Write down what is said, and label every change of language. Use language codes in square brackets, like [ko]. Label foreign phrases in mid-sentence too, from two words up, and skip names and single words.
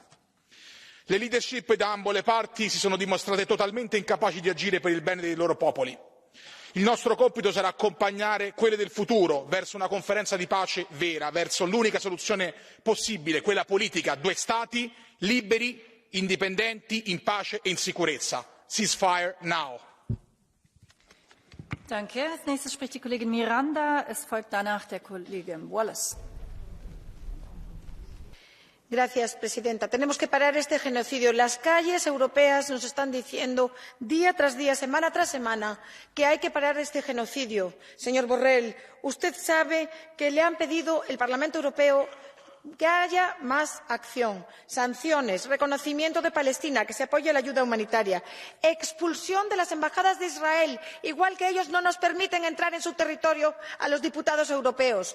[it] Le leadership da ambo le parti si sono dimostrate totalmente incapaci di agire per il bene dei loro popoli. Il nostro compito sarà accompagnare quelle del futuro verso una conferenza di pace vera, verso l'unica soluzione possibile, quella politica, 2 stati liberi, indipendenti, in pace e in sicurezza. [en] Ceasefire now. [de] Danke. Als nächstes spricht die Kollegin Miranda. Es folgt danach der Kollege Wallace. [es] Señora presidenta, tenemos que parar este genocidio. Las calles europeas nos están diciendo día tras día, semana tras semana, que hay que parar este genocidio. Señor Borrell, usted sabe que le han pedido el Parlamento Europeo que haya más acción, sanciones, reconocimiento de Palestina, que se apoye la ayuda humanitaria, expulsión de las embajadas de Israel, igual que ellos no nos permiten entrar en su territorio a los diputados europeos.